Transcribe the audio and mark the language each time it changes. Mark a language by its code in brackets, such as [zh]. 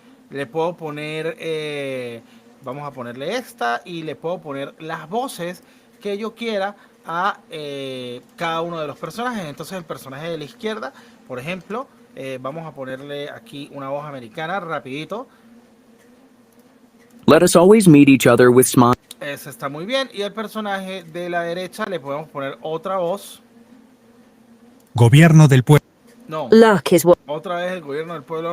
[es] Le puedo poner... vamos a ponerle esta. Y le puedo poner las voces que yo quiera a cada uno de los personajes. Entonces el personaje de la izquierda, por ejemplo... vamos a ponerle aquí una voz americana rapidito. [en] Let us always meet each other with smile. [es] Eso está muy bien. Y el personaje de la derecha le podemos poner otra voz. Gobierno del pueblo. No. Otra vez el gobierno del pueblo.